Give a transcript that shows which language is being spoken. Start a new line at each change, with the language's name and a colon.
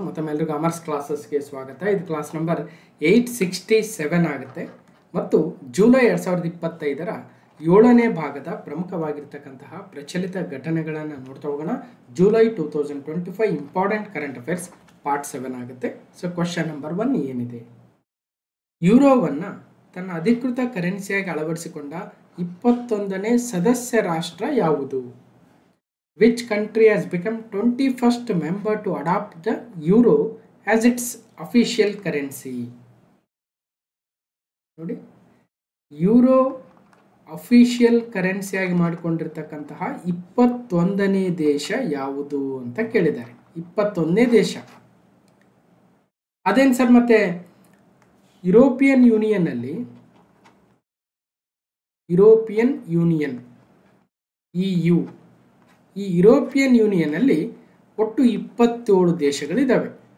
Kannada: ಮತ್ತೊಮ್ಮೆಲ್ಲರಿಗೂ ಅಮರ್ಸ್ ಕ್ಲಾಸಸ್ಗೆ ಸ್ವಾಗತ. ಇದು class number 867 ಆಗುತ್ತೆ ಮತ್ತು ಜುಲೈ 2025ರ 7ನೇ ಭಾಗದ ಪ್ರಮುಖವಾಗಿರ್ತಕ್ಕಂತಹ ಪ್ರಚಲಿತ ಘಟನೆಗಳನ್ನು ನೋಡ್ತಾ ಹೋಗೋಣ.
English: July 2025 important current affairs part 7 ಆಗುತ್ತೆ.
Kannada: ಸೊ ಕ್ವಶನ್ ನಂಬರ್ 1 ಏನಿದೆ? ಯೂರೋವನ್ನು ತನ್ನ ಅಧಿಕೃತ ಕರೆನ್ಸಿಯಾಗಿ ಅಳವಡಿಸಿಕೊಂಡ 21ನೇ ಸದಸ್ಯ ರಾಷ್ಟ್ರ ಯಾವುದು?
English: Which country has become 21st member to adopt the euro as its official currency?
Kannada: ನೋಡಿ, ಯೂರೋ ಅಫಿಷಿಯಲ್ ಕರೆನ್ಸಿಯಾಗಿ ಮಾಡಿಕೊಂಡಿರ್ತಕ್ಕಂತಹ 21ನೇ ದೇಶ ಯಾವುದು ಅಂತ ಕೇಳಿದ್ದಾರೆ. 21ನೇ ದೇಶ ಅದೇನು ಸರ್? ಮತ್ತೆ ಯುರೋಪಿಯನ್ ಯೂನಿಯನ್ನಲ್ಲಿ ಯುರೋಪಿಯನ್ ಯೂನಿಯನ್ EU ಈ ಯುರೋಪಿಯನ್ ಯೂನಿಯನ್ನಲ್ಲಿ ಒಟ್ಟು 27 ದೇಶಗಳಿದ್ದಾವೆ.